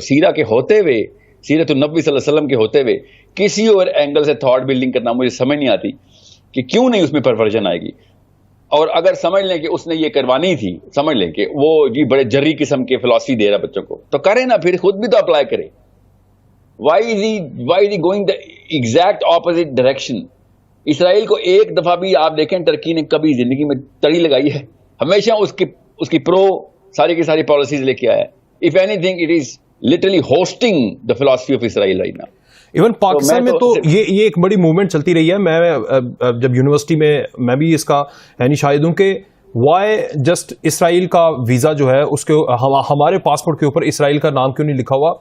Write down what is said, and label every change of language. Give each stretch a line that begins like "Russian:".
Urdu: سیرہ کے ہوتے ہوئے, سیرت النبی صلی اللہ علیہ وسلم کے ہوتے ہوئے کسی اور اینگل سے تھاٹ بلڈنگ کرنا مجھے سمجھ نہیں آتی کہ کیوں نہیں اس میں پرورژن آئے گی. اور اگر سمجھ لیں کہ اس نے یہ کروانی تھی, سمجھ لیں کہ وہ جی بڑے جری قسم کے فلسفی دے رہا بچوں کو, تو کرے نا, پھر خود بھی تو اپلائی کرے.
English: why is he going the exact opposite direction.
Urdu: اسرائیل کو ایک دفعہ بھی آپ دیکھیں ٹرکی نے کبھی زندگی میں تڑی لگائی ہے؟ ہمیشہ اس کی پرو ساری کی ساری پالیسیز لے کے آیا ہے.
English: If any thing it is literally hosting دا فلسفی of Israel right now.
Urdu: Even Pakistan میں تو یہ ایک بڑی موومنٹ چلتی رہی ہے. میں جب یونیورسٹی میں بھی اس کا یعنی شاہد ہوں کہ وائی جسٹ اسرائیل کا ویزا جو ہے اس کے ہمارے پاسپورٹ کے اوپر اسرائیل کا نام کیوں نہیں لکھا ہوا.